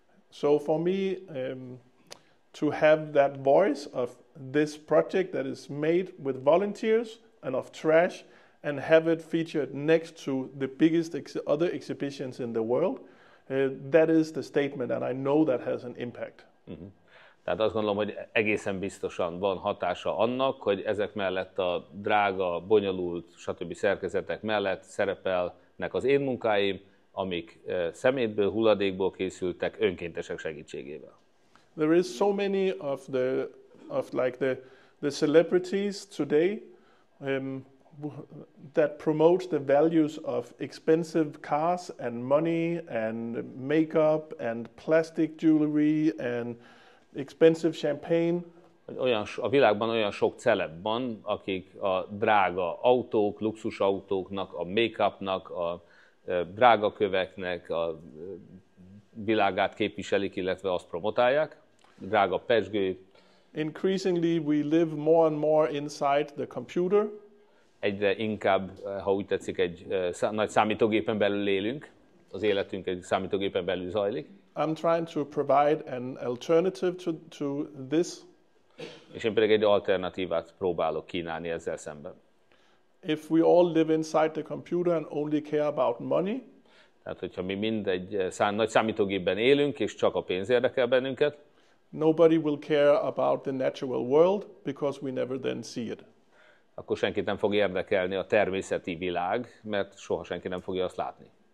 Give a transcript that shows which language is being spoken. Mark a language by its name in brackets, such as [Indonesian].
[English] So for me, to have that voice of this project that is made with volunteers and of trash and have it featured next to the biggest other exhibitions in the world, that is the statement, and I know that has an impact. [Hungarian] Tehát azt gondolom, hogy egészen biztosan van hatása annak, hogy ezek mellett a drága, bonyolult, stb. Szerkezetek mellett szerepelnek az én munkáim, amik szemétből, hulladékból készültek önkéntesek segítségével. [English] There is so many of the celebrities today that promote the values of expensive cars and money and makeup and plastic jewelry and expensive champagne. [Hungarian] A világban olyan sok celeb van, akik a drága autók, luxusautóknak, a make-upnak, a drága köveknek a világát képviselik, illetve azt promotálják. Drága pezsgő. [English] Increasingly we live more and more inside the computer. [Hungarian] Egyre inkább, ha úgy tetszik, egy nagy számítógépen belül élünk. Az életünk egy számítógépen belül zajlik. [English] I'm trying to provide an alternative to this. [Hungarian] És én pedig egy alternatívát próbálok kínálni ezzel szemben. [English] If we all live inside the computer and only care about money, [Hungarian] tehát hogyha mi mind egy nagy számítógépben élünk, és csak a pénz érdekel bennünket, [English] nobody will care about the natural world because we never then see it. [Hungarian] Akkor senkit nem fog érdekelni a természeti világ, mert soha senki nem fogja azt látni.